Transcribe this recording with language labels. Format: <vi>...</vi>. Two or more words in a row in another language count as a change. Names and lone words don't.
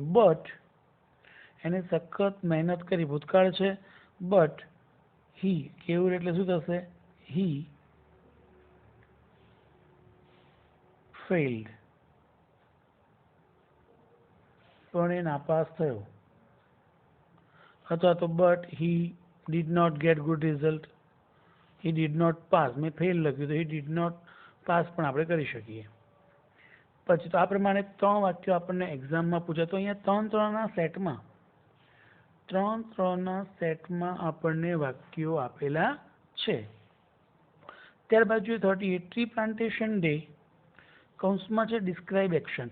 <gu>બટ એને સખત મહેનત કરી, ભૂતકાળ છે,</gu> <en>but he,</en> <gu>કેવું એટલે શું થશે?</gu> <en>he failed,</en> <gu>પણ એ નાપાસ થયો. અથવા તો</gu> <en>but he did not get good result, he did not pass.</en> <gu>મેં ફેલ લખ્યું તો</gu> <en>he did not pass</en> <gu>પણ આપણે કરી શકીએ. પછી તો આ પ્રમાણે 3 વાક્યો આપણને એક્ઝામમાં પૂછાય. તો અહીંયા 3-3ના સેટમાં આપણને વાક્યો આપેલા છે. ત્યારબાદ જોઈએ 38</gu> <en>tree plantation day,</en> <gu>કૌંસમાં છે</gu> <en>describe action.</en>